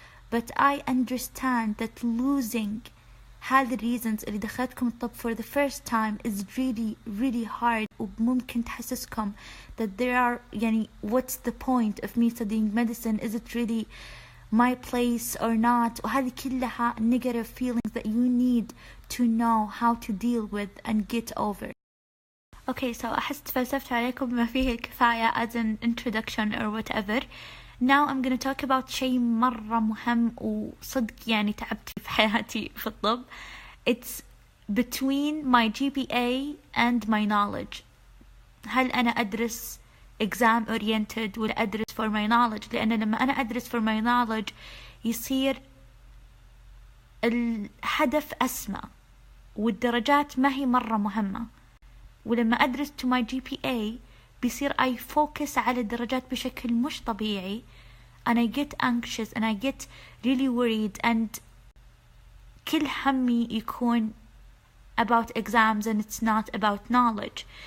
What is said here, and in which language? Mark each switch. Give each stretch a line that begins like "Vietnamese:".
English: But I understand that losing هذه reasons
Arabic: اللي دخلتكم الطب
English: for the first time is really really hard,
Arabic: وممكن تحسسكم
English: that there are يعني what's the point of me studying medicine, is it really my place or not,
Arabic: وهذه كلها
English: negative feelings that you need to know how to deal with and get over. Okay, so
Arabic: أحس تفلسفت عليكم بما فيه الكفاية
English: as an introduction or whatever. Now I'm gonna talk about
Arabic: شيء مرة مهم وصدق يعني تعبت في حياتي في الطب.
English: It's between my GPA and my knowledge.
Arabic: هل أنا أدرس
English: exam oriented ولا أدرس for my knowledge؟
Arabic: لأن لما أنا أدرس
English: for my knowledge
Arabic: يصير الهدف أسمى والدرجات ما هي مرة مهمة،
English: ولما أدرس to my GPA بيصير I focus
Arabic: على الدرجات بشكل مش طبيعي
English: and I get anxious and I get really worried and
Arabic: كل همي يكون
English: about exams and it's not about knowledge.